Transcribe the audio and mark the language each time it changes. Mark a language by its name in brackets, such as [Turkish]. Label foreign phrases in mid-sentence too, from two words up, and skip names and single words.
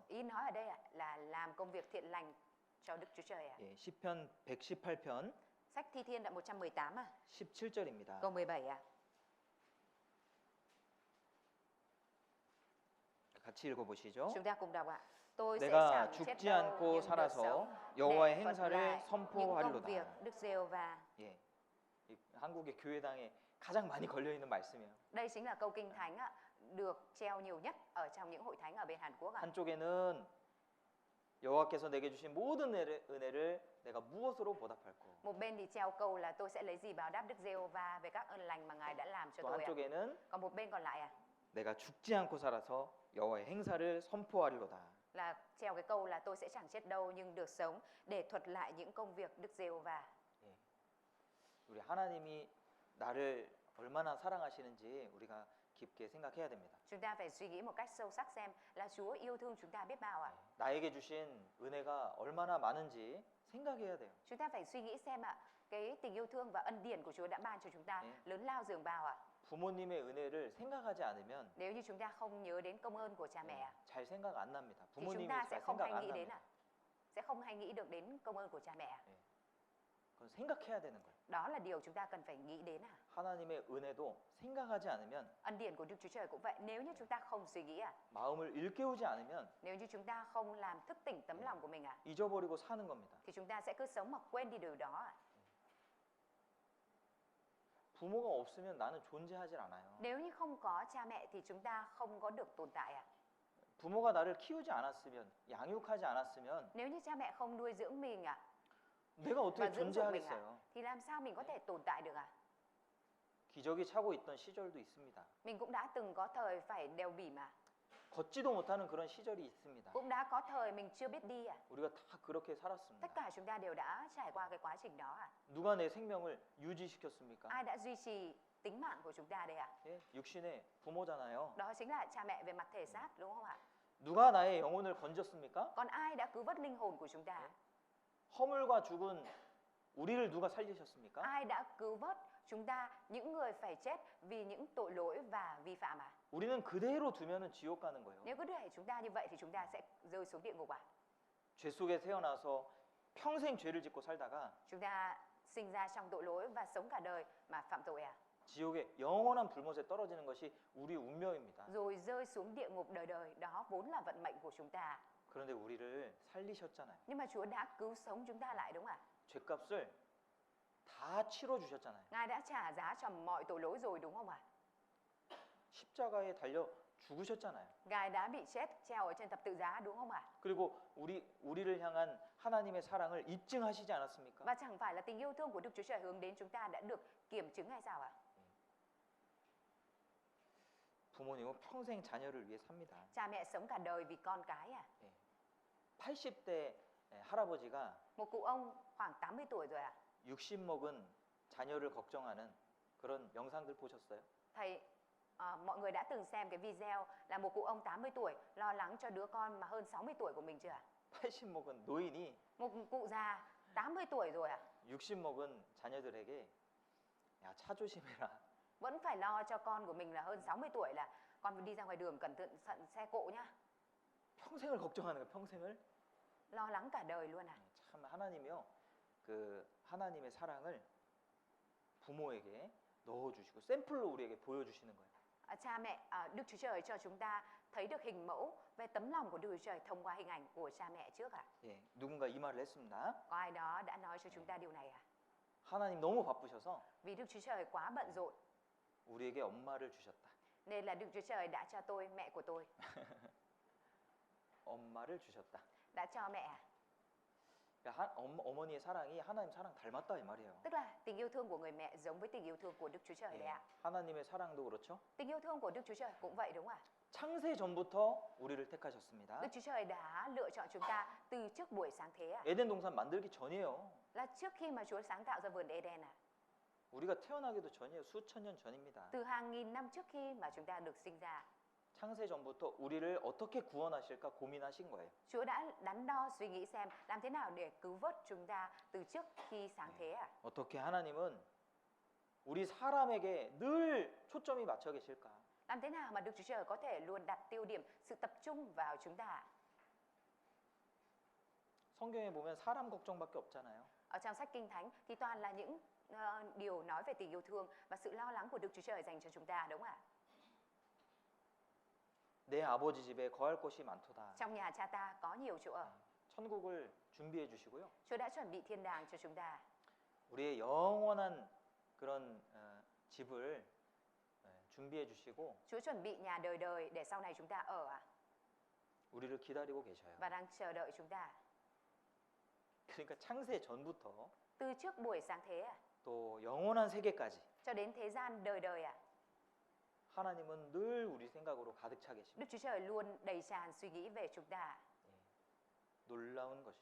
[Vietnamese] Ý nói ở đây ạ là làm công việc thiện lành cho Đức Chúa Trời ạ. [Korean] 예. 시편 118편 [Vietnamese] Sách Thi Thiên đoạn 118 ạ. [Korean] 17절입니다. [Vietnamese] Câu 17 ạ. [Korean] 같이 읽어 보시죠. [Vietnamese] Chúng ta cùng đọc ạ. Tôi sẽ [Korean] 내가 [Vietnamese] chẳng chết [Korean] 죽지 [Vietnamese] đâu [Korean] 않고 [Vietnamese] nhưng được [Korean] 살아서 [Vietnamese] sống [Korean] 여호와의 [Vietnamese] để thuật [Korean] 행사를 [Vietnamese] lại những công [Korean] 선포하리로다. [Vietnamese] việc Đức Giê-hô-va. [Korean] 예. 이 한국의 교회당에 가장 많이 걸려 있는 말씀이에요. [Vietnamese] Đây chính là câu kinh thánh ạ, được treo nhiều nhất ở trong những hội thánh ở bên Hàn Quốc ạ. [Korean] 한쪽에는 여호와께서 내게 주신 모든 은혜를 내가 무엇으로 보답할꼬. [Vietnamese] Một bên thì treo câu là tôi sẽ lấy gì báo đáp Đức Giê-hô-va về các ơn lành mà Ngài đã làm cho [Korean] 또 [Vietnamese] tôi ạ. [Korean] 한쪽에는 [Vietnamese] Còn một bên còn lại ạ [Korean] 내가 죽지 않고 살아서 여호와의 행사를 선포하리로다. [Vietnamese] là treo cái câu là tôi sẽ chẳng chết đâu nhưng được sống để thuật lại những công việc Đức Giê-hô-va. [Korean] 예. 우리 하나님이 나를 얼마나 사랑하시는지 우리가 깊게 생각해야 됩니다. [Vietnamese] Chúng ta phải suy nghĩ một cách sâu sắc xem là Chúa yêu thương chúng ta biết bao ạ. [Korean] 나에게 주신 은혜가 얼마나 많은지 생각해야 돼요. [Vietnamese] Chúng ta phải suy nghĩ xem ạ, cái tình yêu thương và ân điển của Chúa đã ban cho chúng ta lớn lao dường bao ạ. [Korean] 부모님의 은혜를 생각하지 않으면 [Vietnamese] Nếu như chúng ta không nhớ đến công ơn của cha mẹ ạ, [Korean] 잘 생각 안 납니다. [Vietnamese] thì chúng [Korean] 부모님이 [Vietnamese] ta [Korean] 잘 [Vietnamese] sẽ không [Korean] 생각 [Vietnamese] hay [Korean] 안 [Vietnamese] nghĩ đến [Korean] 납니다. [Vietnamese] ạ. Sẽ không hay nghĩ được đến công ơn của cha mẹ ạ. [Korean] 그건 생각해야 되는 거예요. [Vietnamese] Đó là điều chúng ta cần phải nghĩ đến ạ. [Korean] 하나님의 은혜도 생각하지 않으면 [Vietnamese] Ân điển của Đức Chúa Trời cũng vậy. Nếu như chúng ta không suy nghĩ ạ, [Korean] 마음을 일깨우지 않으면 [Vietnamese] nếu như chúng ta không làm thức tỉnh tấm lòng của mình ạ, [Korean] 잊어버리고 사는 겁니다. [Vietnamese] thì chúng ta sẽ cứ sống mà quên đi điều đó ạ. [Korean] 부모가 없으면 나는 존재하질 않아요. [Vietnamese] Nếu như không có cha mẹ thì chúng ta không có được tồn tại ạ. [Korean] 부모가 나를 키우지 않았으면, 양육하지 않았으면 [Vietnamese] Nếu như cha mẹ không nuôi dưỡng mình ạ [Korean] 내가 [Vietnamese] và [Korean] 어떻게 [Vietnamese] dưỡng dục mình ạ, [Korean] 존재하겠어요? [Vietnamese] thì làm sao mình có thể tồn tại được ạ? [Korean] 기저귀 차고 있던 시절도 있습니다. [Vietnamese] Mình cũng đã từng có thời phải đèo bỉm mà, [Korean] 걷지도 못하는 그런 시절이 있습니다. [Vietnamese] cũng đã có thời mình chưa biết đi ạ. [Korean] 우리가 다 그렇게 살았습니다. [Vietnamese] Tất cả chúng ta đều đã trải qua cái quá trình đó ạ. [Korean] 누가 내 생명을 유지시켰습니까? [Vietnamese] Ai đã duy trì tính mạng của chúng ta đây ạ? [Korean] 예, 육신의 부모잖아요. [Vietnamese] Đó chính là cha mẹ về mặt thể xác, đúng không ạ? [Korean] 누가 나의 영혼을 건졌습니까? [Vietnamese] Còn ai đã cứu vớt linh hồn của chúng ta? [Korean] 허물과 죽은 우리를 누가 살리셨습니까? [Vietnamese] Ai đã cứu vớt chúng ta, những người phải chết vì những tội lỗi và vi phạm à? [Korean] 우리는 그대로 두면은 지옥 가는 거예요. [Vietnamese] Nếu cứ để chúng ta như vậy thì chúng ta sẽ rơi xuống địa ngục à? [Korean] 죄 속에 태어나서 평생 죄를 짓고 살다가 [Vietnamese] Chúng ta sinh ra trong tội lỗi và sống cả đời mà phạm tội à? [Korean] 지옥의 영원한 불못에 떨어지는 것이 우리 운명입니다. [Vietnamese] Rồi rơi xuống địa ngục đời đời, đó vốn là vận mệnh của chúng ta. [Korean] 그런데 우리를 살리셨잖아요. [Vietnamese] Nhưng mà Chúa đã cứu sống chúng ta lại đúng không ạ? [Korean] 죄값을 다 치러 주셨잖아요. [Vietnamese] Ngài đã trả giá cho mọi tội lỗi rồi đúng không ạ? [Korean] 십자가에 달려 죽으셨잖아요. [Vietnamese] Ngài đã bị chết treo ở trên thập tự giá đúng không ạ? [Korean] 그리고 우리를 향한 하나님의 사랑을 입증하시지 않았습니까? [Vietnamese] Và chẳng phải là tình yêu thương của Đức Chúa Trời hướng đến chúng ta đã được kiểm chứng hay sao ạ? [Korean] 부모님은 평생 자녀를 위해 삽니다. [Vietnamese] Cha mẹ sống cả đời vì con cái à? [Korean] 80대 할아버지가 [Vietnamese] Một cụ ông khoảng 80 tuổi rồi à? [Korean] 60 먹은 자녀를 걱정하는 그런 영상들 보셨어요? [Vietnamese] Thầy, mọi người đã từng xem cái video là một cụ ông 80 tuổi lo lắng cho đứa con mà hơn 60 tuổi của mình chưa ạ? [Korean] 80 먹은 노인이 [Vietnamese] Một cụ già 80 tuổi rồi à? [Korean] 60 먹은 자녀들에게 야, 차 조심해라. [Vietnamese] Vẫn phải lo cho con của mình là hơn 60 tuổi là con đi ra ngoài đường cẩn thận xe cộ nhá. [Korean] 평생을 걱정하는 거예요. 평생을. [Vietnamese] Lo lắng cả đời luôn à? [Korean] 참 하나님이요. 그 하나님의 사랑을 부모에게 넣어주시고 샘플로 우리에게 보여주시는 거예요. [Vietnamese] Cha mẹ, Đức Chúa Trời cho chúng ta thấy được hình mẫu về tấm lòng của Đức Chúa Trời thông qua hình ảnh của cha mẹ trước ạ. [Korean] 예, 누군가 이 말을 했습니다. [Vietnamese] Có ai đó đã nói cho chúng ta điều này à? [Korean] 하나님 너무 바쁘셔서 [Vietnamese] Vì Đức Chúa Trời quá bận rộn [Korean] 우리에게 엄마를 주셨다. [Vietnamese] nên là Đức Chúa Trời đã cho tôi mẹ của tôi, [Korean] 엄마를 주셨다. [Vietnamese] đã cho mẹ. [Korean] 그러니까 어머니의 사랑이 하나님 사랑 닮았다 이 말이에요. [Vietnamese] Tức là tình yêu thương của người mẹ giống với tình yêu thương của Đức Chúa Trời [Korean] 예, [Vietnamese] đấy ạ. [Korean] 하나님의 사랑도 그렇죠. [Vietnamese] Tình yêu thương của Đức Chúa Trời cũng vậy đúng không ạ? [Korean] 창세 전부터 우리를 택하셨습니다. [Vietnamese] Đức Chúa Trời đã lựa chọn chúng ta từ trước buổi sáng thế ạ. [Korean] 에덴 동산 만들기 전이에요. [Vietnamese] Là trước khi mà Chúa sáng tạo ra vườn Eden ạ. [Korean] 우리가 태어나기도 전이에요. 수천 년 전입니다. [Vietnamese] Từ hàng nghìn năm trước khi mà chúng ta được sinh ra, [Korean] 창세 전부터 우리를 어떻게 구원하실까 고민하신 거예요. [Vietnamese] Chúa đã đắn đo suy nghĩ xem làm thế nào để cứu vớt chúng ta từ trước khi sáng thế ạ. [Korean] 어떻게 하나님은 우리 사람에게 늘 초점이 맞춰 계실까? [Vietnamese] Làm thế nào mà Đức Chúa Trời có thể luôn đặt tiêu điểm sự tập trung vào chúng ta ạ? [Korean] 성경에 보면 사람 걱정밖에 없잖아요. [Vietnamese] Ở trong sách Kinh Thánh thì toàn là những điều nói về tình yêu thương và sự lo lắng của Đức Chúa Trời dành cho chúng ta đúng không ạ? [Korean] 내 아버지 집에 거할 곳이 많도다. [Vietnamese] Trong nhà cha ta có nhiều chỗ ở. [Korean] 천국을 준비해 주시고요. [Vietnamese] Chúa đã chuẩn bị thiên đàng cho chúng ta. [Korean] 우리의 영원한 그런 집을 준비해 주시고 [Vietnamese] Chúa chuẩn bị nhà đời đời để sau này chúng ta ở ạ. [Korean] 우리를 기다리고 계셔요. [Vietnamese] Và đang chờ đợi chúng ta. [Korean] 그러니까 창세 전부터 [Vietnamese] Từ trước buổi sáng thế ạ, [Korean] 또 영원한 세계까지 [Vietnamese] cho đến thế gian đời đời ạ. [Korean] 하나님은 늘 우리 생각으로 가득 차 계십니다. [Vietnamese] Đức Chúa Trời luôn đầy tràn suy nghĩ về chúng ta. [Korean] 놀라운 것이죠.